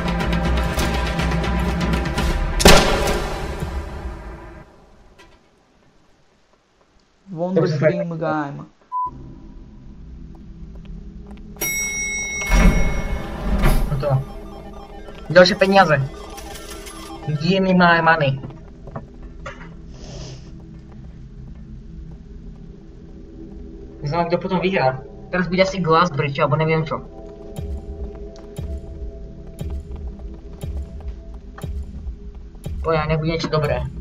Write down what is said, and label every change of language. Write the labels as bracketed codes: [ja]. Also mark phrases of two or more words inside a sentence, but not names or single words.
[cs] Wonder Dream Game. Hotovo. Další peníze. [en] Give me my money. [cs] Neznám, kdo potom vyhrá. [sk] Teraz bude asi Glass Bridge, alebo neviem čo. Poja, nebude niečo dobré.